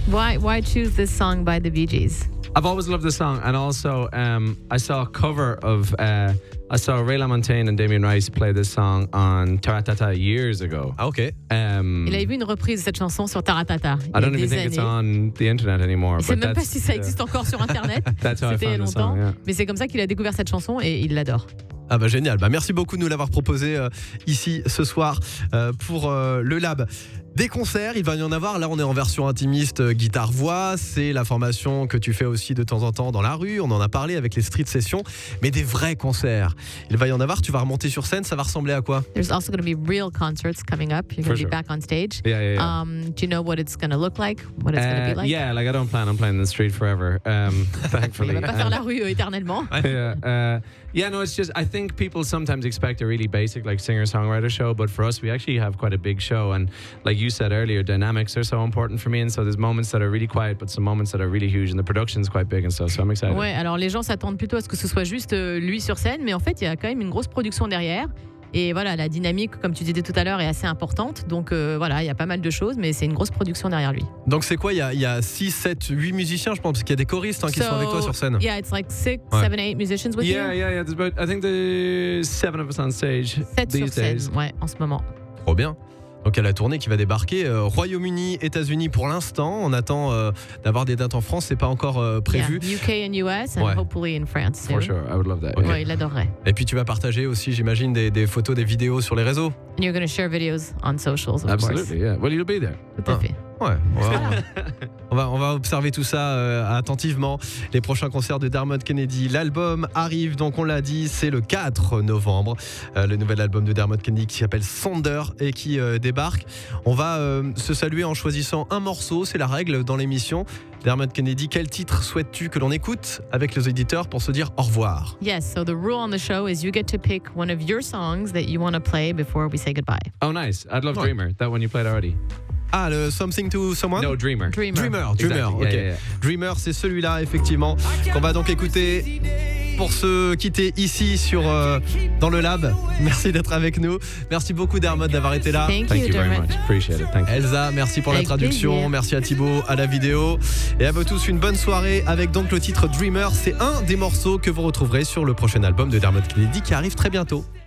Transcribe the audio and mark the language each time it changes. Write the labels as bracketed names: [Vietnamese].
[English] Why choose this song by the Bee Gees? I've always loved the song, and also I saw a cover of I saw Ray LaMontagne and Damien Rice play this song on Taratata years ago. Ah ok. [French] Il avait vu une reprise de cette chanson sur Taratata. [English] I don't even think it's on the internet anymore. [French] Je sais même pas si ça existe encore sur internet. C'était il y a longtemps, mais c'est comme ça qu'il a découvert cette chanson et il l'adore. Ah bah génial, bah merci beaucoup de nous l'avoir proposé ici ce soir pour le Lab. Des concerts, il va y en avoir, là on est en version intimiste guitare-voix, c'est la formation que tu fais aussi de temps en temps dans la rue, on en a parlé avec les street sessions, mais des vrais concerts. Il va y en avoir, tu vas remonter sur scène, ça va ressembler à quoi? [English] There's also going to be real concerts coming up, you're going to be back on stage. Yeah. Do you know what it's going to look like? What it's going to be like? Yeah, like I don't plan on playing the street forever, thankfully. [French] Il va pas faire la rue éternellement. [English] Yeah, no, it's just, I think people sometimes expect a really basic like singer-songwriter show, but for us, we actually have quite a big show, and like you said earlier, dynamics are so important for me, and so there's moments that are really quiet, but some moments that are really huge, and the production's quite big and stuff, so I'm excited. [French] Ouais, alors les gens s'attendent plutôt à ce que ce soit juste lui sur scène, mais en fait, il y a quand même une grosse production derrière. Et voilà, la dynamique, comme tu disais tout à l'heure, est assez importante. Donc voilà, il y a pas mal de choses, mais c'est une grosse production derrière lui. Donc c'est quoi? Il y a 6, 7, 8 musiciens, je pense, parce qu'il y a des choristes qui sont avec toi sur scène. [English] Yeah, it's like 6, 7, 8 musicians with you. Yeah. There's about, I think there's 7 of us on stage 7 these [French] sur scène, [English] days. [French] ouais, en ce moment. Trop bien. Donc il y a la tournée qui va débarquer. Royaume-Uni, États-Unis pour l'instant. On attend d'avoir des dates en France, c'est pas encore prévu. [English] Yeah, UK and US and hopefully in France soon. For sure, I would love that. Okay. [French] Ouais, il adorerait. Et puis tu vas partager aussi, j'imagine, des photos, des vidéos sur les réseaux. [English] And you're going to share videos on socials, of Absolutely, course. yeah. Well, you'll be there. [French] Tout à fait. Ouais, on va observer tout ça attentivement. Les prochains concerts de Dermot Kennedy. L'album arrive, donc on l'a dit, c'est le 4 novembre. Le nouvel album de Dermot Kennedy qui s'appelle Sonder et qui débarque. On va se saluer en choisissant un morceau, c'est la règle dans l'émission. Dermot Kennedy, quel titre souhaites-tu que l'on écoute avec les auditeurs pour se dire au revoir? [English] Yes, so the rule on the show is you get to pick one of your songs that you want to play before we say goodbye. Oh, nice. I'd love Dreamer, that one you played already. [French] Ah, le Something to Someone? [English] No, Dreamer. Dreamer. Exactly. Ok. Yeah. [French] Dreamer, c'est celui-là, effectivement, qu'on va donc écouter pour se quitter ici dans le Lab. Merci d'être avec nous. Merci beaucoup, Dermot, d'avoir été là. [English] Thank you very Dermot. much. Appreciate it. Thank you. [French] Elsa, merci pour la Avec traduction. plaisir. Merci à Thibaut, à la vidéo. Et à vous tous, une bonne soirée avec donc le titre Dreamer. C'est un des morceaux que vous retrouverez sur le prochain album de Dermot Kennedy qui arrive très bientôt.